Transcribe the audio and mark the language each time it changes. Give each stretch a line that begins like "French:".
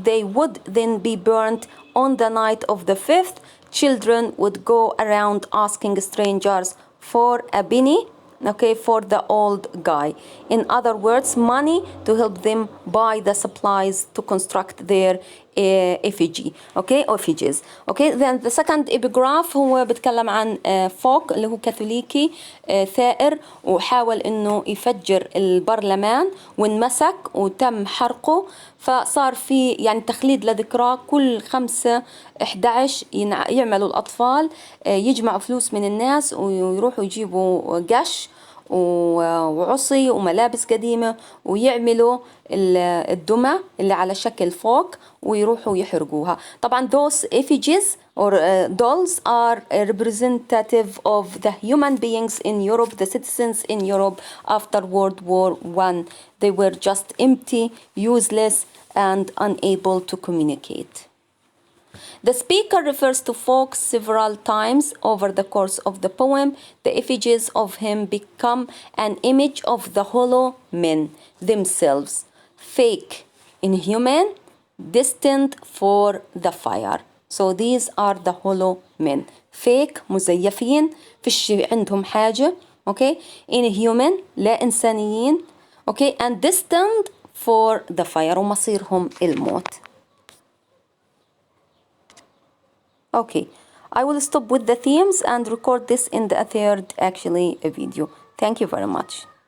English: They would then be burnt on the night of the 5th. Children would go around asking strangers for a penny, okay, for the old guy. In other words, money to help them buy the supplies to construct their effigy, okay, effigies. Okay, then the second epigraph
Arabic: هو بتكلم عن فوق اللي هو كاثوليكي ثائر وحاول انه يفجر البرلمان وانمسك وتم حرقه، فصار في يعني تخليد لذكراه. كل 5/11 يعملوا الأطفال يجمعوا فلوس من الناس ويروحوا يجيبوا قش وعصي وملابس قديمة ويعملوا الدمى اللي على شكل فوق ويروحوا يحرقوها. طبعا
English: those effigies or dolls are representative of the human beings in Europe, the citizens in Europe after World War I. They were just empty, useless and unable to communicate. The speaker refers to Fawkes several times over the course of the poem. The effigies of him become an image of the hollow men themselves, fake, inhuman, destined for the fire. So these are the hollow men.
Arabic: Fake مزيفين، فيش عندهم حاجة.
English: Okay, inhuman
Arabic: لا إنسانيين.
English: Okay, and destined for the fire
Arabic: ومصيرهم الموت.
English: Okay, I will stop with the themes and record this in the third video. Thank you very much.